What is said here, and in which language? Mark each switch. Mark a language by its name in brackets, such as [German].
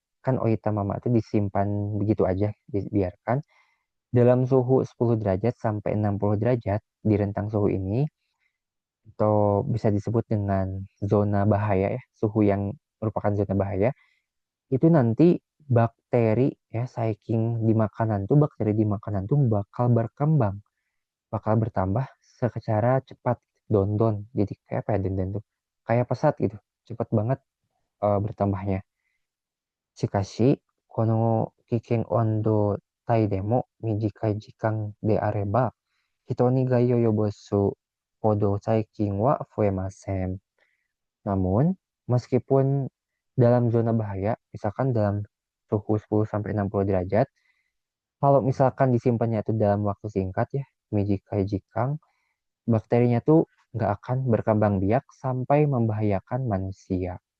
[Indonesian] Kan oita mama itu disimpan begitu aja, dibiarkan dalam suhu 10 derajat sampai 60 derajat di rentang suhu ini, atau bisa disebut dengan zona bahaya ya, suhu yang merupakan zona bahaya, itu nanti bakteri ya, saking di makanan tuh, bakteri di makanan tuh bakal berkembang, bakal bertambah secara cepat, dondon. Jadi kayak apa ya, dondon tuh? Kayak pesat gitu, cepat banget bertambahnya. [Japanese] Shikashi, この危険温度帯でも短い時間であれば、人に害を及ぼすほど細菌は増えません。 [Indonesian] Namun, meskipun dalam zona bahaya, misalkan dalam suhu 10 sampai 60 derajat, kalau misalkan disimpannya itu dalam waktu singkat ya, [Japanese] mijikai jikang, [Indonesian] bakterinya tuh nggak akan berkembang biak sampai membahayakan manusia.